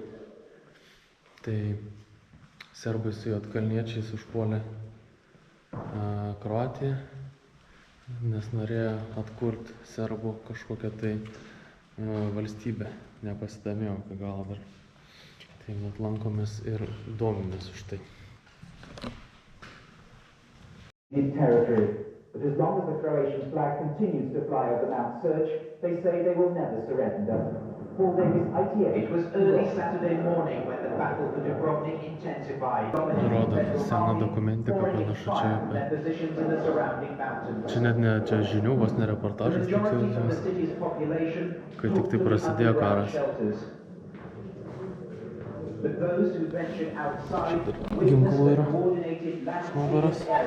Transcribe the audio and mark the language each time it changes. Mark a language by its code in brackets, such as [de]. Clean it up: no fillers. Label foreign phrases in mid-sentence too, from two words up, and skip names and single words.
[lt] Tai serbai su juodkalniečiais užpuolė Kroatiją, nes norėjo atkurti serbų kažkokią tai valstybę. Nepasidomėjau iki galo dar. Tai vat lankomės ir domimės už tai. [en] In territory, but as long as the Croatian flag continues to fly over Mount Search, they say they will never surrender. Paul Davis, ITA. It was early Saturday morning when the battle for Dubrovnik intensified. [lt] Rodo seną dokumentiką, panašu čia apie... Čia net ne čia žinių, vos ne reportažas, tik jau kai tik tai prasidėjo karas. Čia dar ginklų yra iš nugaros.